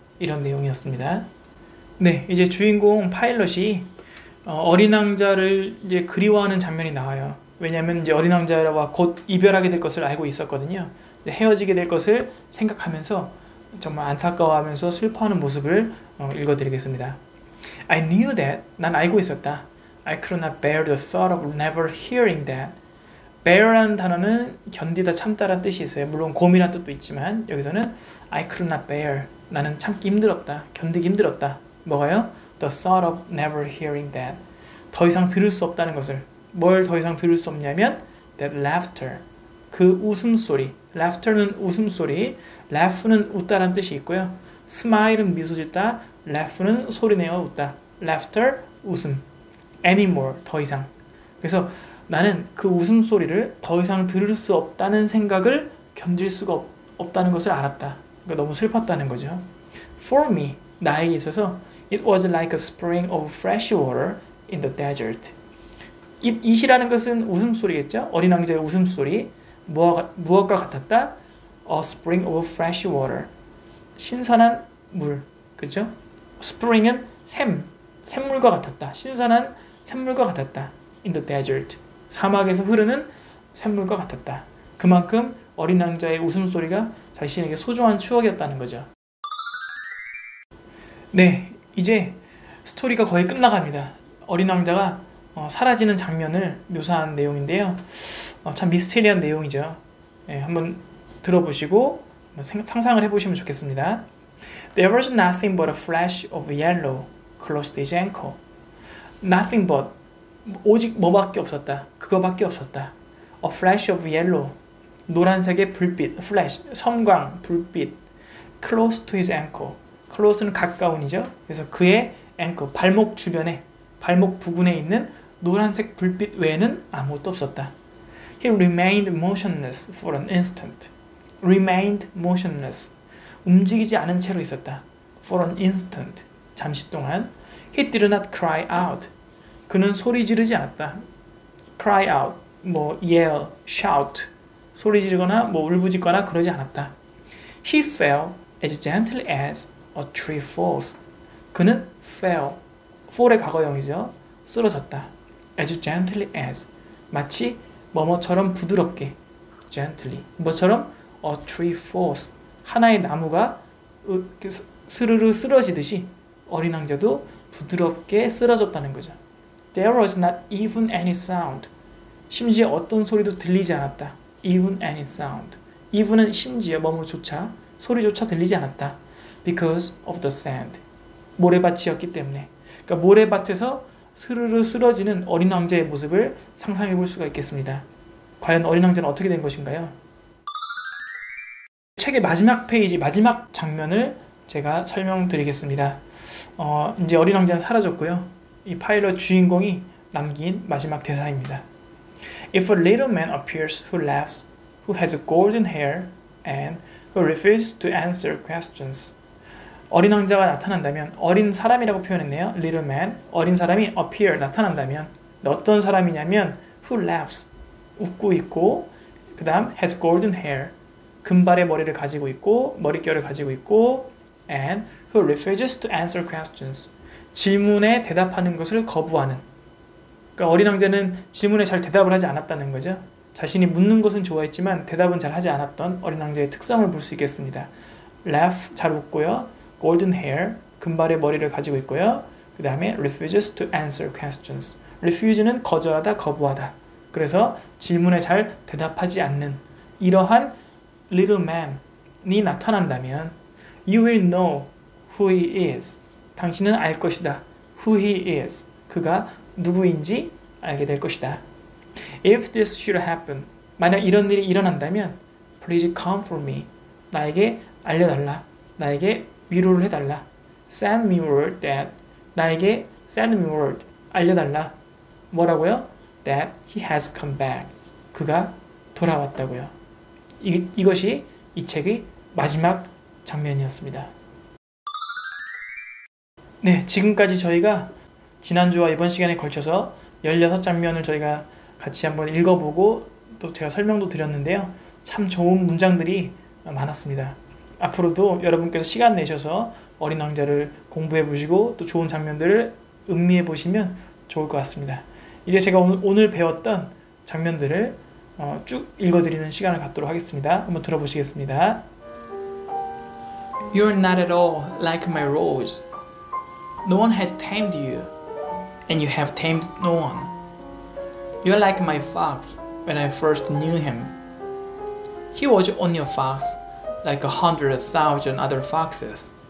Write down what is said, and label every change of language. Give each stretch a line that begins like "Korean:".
Korean: 이런 내용이었습니다. 네, 이제 주인공 파일럿이 어린 왕자를 이제 그리워하는 장면이 나와요. 왜냐하면 이제 어린 왕자와 곧 이별하게 될 것을 알고 있었거든요. 헤어지게 될 것을 생각하면서 정말 안타까워하면서 슬퍼하는 모습을 읽어드리겠습니다.
English: I knew that.
Korean: 난 알고 있었다.
English: I could not bear the thought of never hearing that.
Korean: bear라는 단어는 견디다, 참다라는 뜻이 있어요. 물론 곰이라는 뜻도 있지만 여기서는 I could not bear. 나는 참기 힘들었다. 견디기 힘들었다. 뭐가요?
English: The thought of never hearing that.
Korean: 더 이상 들을 수 없다는 것을. 뭘 더 이상 들을 수 없냐면
English: that laughter.
Korean: 그 웃음소리. laughter는 웃음소리. laugh는 웃다라는 뜻이 있고요. smile은 미소 짓다. laugh는 소리내어 웃다. laughter, 웃음. anymore, 더 이상. 그래서 나는 그 웃음소리를 더 이상 들을 수 없다는 생각을 견딜 수가 없다는 것을 알았다. 그러니까 너무 슬펐다는 거죠.
English: For me,
Korean: 나에게 있어서
English: it was like a spring of fresh water in the desert.
Korean: it이라는 것은 웃음소리겠죠? 어린 왕자의 웃음소리. 무엇과 같았다?
English: A spring of fresh water.
Korean: 신선한 물. 그죠? spring은 샘물과 같았다. 신선한 샘물과 같았다.
English: In the desert.
Korean: 사막에서 흐르는 샘물과 같았다. 그만큼 어린 왕자의 웃음소리가 자신에게 소중한 추억이었다는 거죠. 네, 이제 스토리가 거의 끝나갑니다. 어린 왕자가 사라지는 장면을 묘사한 내용인데요. 참 미스테리한 내용이죠. 네, 한번 들어보시고 상상을 해보시면 좋겠습니다.
English: There was nothing but a flash of yellow close to his ankle. Nothing but,
Korean: 오직 뭐밖에 없었다. 그거밖에 없었다.
English: A flash of yellow,
Korean: 노란색의 불빛, flash, 섬광, 불빛.
English: Close to his ankle.
Korean: close는 가까운이죠. 그래서 그의 ankle, 발목 주변에, 발목 부근에 있는 노란색 불빛 외에는 아무것도 없었다.
English: He remained motionless for an instant. Remained motionless.
Korean: 움직이지 않은 채로 있었다.
English: For an instant.
Korean: 잠시 동안.
English: He did not cry out.
Korean: 그는 소리 지르지 않았다.
English: Cry out, yell, shout.
Korean: 소리 지르거나 뭐 울부짖거나 그러지 않았다.
English: He fell as gently as a tree falls.
Korean: 그는 fell, fall의 과거형이죠. 쓰러졌다. as gently as, 마치 뭐뭐처럼 부드럽게, gently, 뭐처럼
English: a tree falls,
Korean: 하나의 나무가 스르르 쓰러지듯이 어린 왕자도 부드럽게 쓰러졌다는 거죠.
English: There was not even any sound.
Korean: 심지어 어떤 소리도 들리지 않았다.
English: Even any sound.
Korean: even은 심지어 뭐뭐조차, 소리조차 들리지 않았다.
English: Because of the sand.
Korean: 모래밭이었기 때문에. 그러니까 모래밭에서 스르르 쓰러지는 어린 왕자의 모습을 상상해 볼 수가 있겠습니다. 과연 어린 왕자는 어떻게 된 것인가요? 책의 마지막 페이지, 마지막 장면을 제가 설명드리겠습니다. 이제 어린 왕자는 사라졌고요. 이 파일럿 주인공이 남긴 마지막 대사입니다.
English: If a little man appears who laughs, who has golden hair, and who refuses to answer questions.
Korean: 어린 왕자가 나타난다면, 어린 사람이라고 표현했네요. Little man, 어린 사람이 appear, 나타난다면 어떤 사람이냐면
English: who laughs,
Korean: 웃고 있고, 그 다음
English: has golden hair,
Korean: 금발의 머리를 가지고 있고, 머릿결을 가지고 있고,
English: and who refuses to answer questions,
Korean: 질문에 대답하는 것을 거부하는. 그러니까 어린 왕자는 질문에 잘 대답을 하지 않았다는 거죠. 자신이 묻는 것은 좋아했지만 대답은 잘 하지 않았던 어린 왕자의 특성을 볼 수 있겠습니다. laugh, 잘 웃고요. golden hair, 금발의 머리를 가지고 있고요. 그 다음에
English: refuses to answer questions.
Korean: refuse는 거절하다, 거부하다. 그래서 질문에 잘 대답하지 않는 이러한 little man이 나타난다면
English: you will know who he is.
Korean: 당신은 알 것이다.
English: who he is.
Korean: 그가 누구인지 알게 될 것이다.
English: If this should happen,
Korean: 만약 이런 일이 일어난다면
English: please comfort me.
Korean: 나에게 알려달라. 나에게 위로를 해달라.
English: Send me word that,
Korean: 나에게
English: send me word,
Korean: 알려달라. 뭐라고요?
English: That he has come back.
Korean: 그가 돌아왔다고요. 이것이 이 책의 마지막 장면이었습니다. 네, 지금까지 저희가 지난주와 이번 시간에 걸쳐서 16장면을 저희가 같이 한번 읽어보고 또 제가 설명도 드렸는데요. 참 좋은 문장들이 많았습니다. 앞으로도 여러분께서 시간 내셔서 어린 왕자를 공부해 보시고 또 좋은 장면들을 음미해 보시면 좋을 것 같습니다. 이제 제가 오늘 배웠던 장면들을 쭉 읽어드리는 시간을 갖도록 하겠습니다. 한번 들어보시겠습니다.
English: You're not at all like my rose. No one has tamed you, and you have tamed no one. You're like my fox when I first knew him. He was only a fox, like 100,000 other foxes.